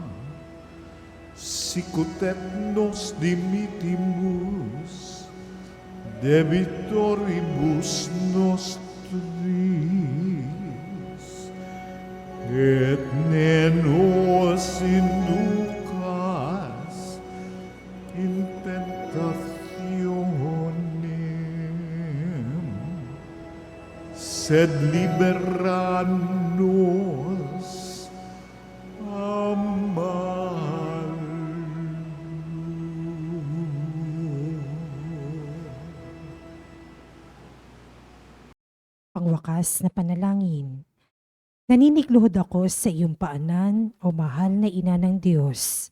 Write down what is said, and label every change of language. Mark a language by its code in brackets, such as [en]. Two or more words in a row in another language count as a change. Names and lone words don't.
[la] sicut et nos dimitimus debitoribus nostris, et ne nos inducas in tentationem, sed libera nos a [tl] Pangwakas na panalangin. Naninigluhod ako sa iyong paanan, o mahal na ina ng Diyos.